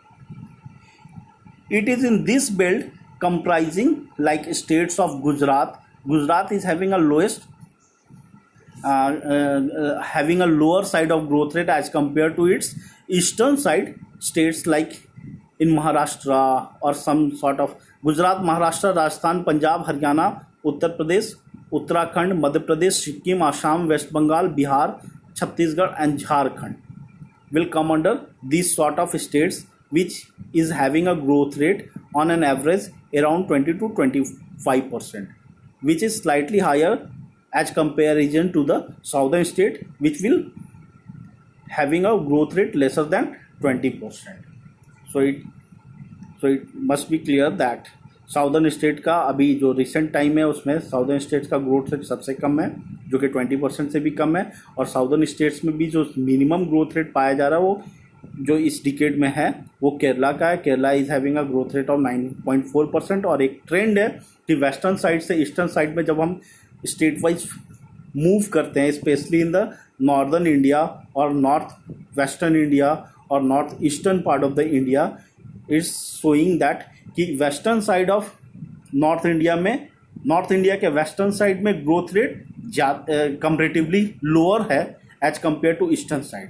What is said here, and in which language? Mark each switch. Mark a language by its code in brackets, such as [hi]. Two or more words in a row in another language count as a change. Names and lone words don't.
[en] It is in this belt comprising like states of Gujarat. Gujarat is having a lowest having a lower side of growth rate as compared to its eastern side states like in Maharashtra or some sort of Gujarat, Maharashtra, Rajasthan, Punjab, Haryana, Uttar Pradesh, Uttarakhand, Madhya Pradesh, Sikkim, Assam, West Bengal, Bihar, Chhattisgarh and Jharkhand will come under these sort of states, which is having a growth rate on an average around 20 to 25%, which is slightly higher as comparison to the southern state, which will having a growth rate lesser than 20%. So it must be clear that southern state [hi] का अभी जो [en] recent time [hi] है उसमें [en] southern states [hi] का [en] growth rate [hi] सबसे कम है, जो कि 20% से भी कम है, और [en] southern states [hi] में भी जो [en] minimum growth rate [hi] पाया जा रहा है वो जो इस डिकेड में है वो केरला का है. [en] Kerala is having a growth rate of 9.4%. [hi] और एक ट्रेंड है कि [en] western side से eastern side [hi] में जब हम [en] state wise move [hi] करते हैं, [en] specially in the northern India और north western India और north eastern part of the India, is showing that कि western side of north India में, north India के western side में growth rate comparatively lower है as compare to eastern side.